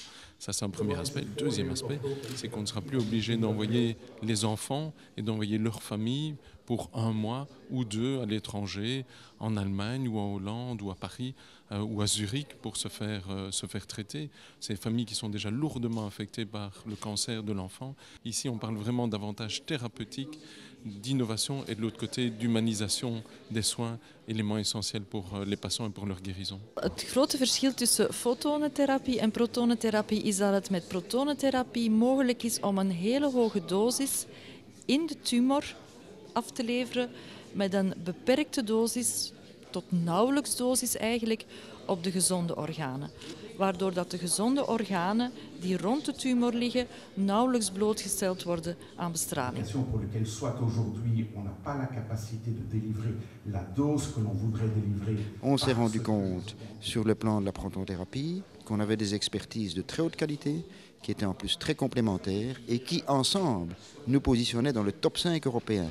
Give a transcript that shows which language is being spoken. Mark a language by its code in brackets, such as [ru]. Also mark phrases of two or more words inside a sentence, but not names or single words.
[fr] Ça, c'est un premier aspect. Le deuxième aspect, c'est qu'on ne sera plus obligé d'envoyer les enfants et d'envoyer leurs familles pour 1 mois ou 2 à l'étranger, en Allemagne ou en Hollande ou à Paris ou à Zurich pour se faire traiter. Ces familles qui sont déjà lourdement affectées par le cancer de l'enfant. Ici, on parle vraiment davantage thérapeutique, d'innovation et de l'autre côté d'humanisation des soins, éléments essentiels pour les patiënten en pour leur guérison. [nl] Het grote verschil tussen fotonentherapie en protonentherapie is dat het met protonentherapie mogelijk is om een hele hoge dosis in de tumor af te leveren met een beperkte dosis, tot nauwelijks dosis eigenlijk, op de gezonde organen. Waardoor dat de gezonde organen die rond de tumor liggen nauwelijks blootgesteld worden aan bestraling. [fr] Pour lequel soit aujourd'hui on n'a pas la capacité de délivrer la dose que l'on voudrait délivrer. On s'est rendu compte sur le plan de la protonthérapie qu'on avait des expertises de très haute qualité qui étaient en plus très complémentaires et qui ensemble nous positionnaient dans le top 5 européen.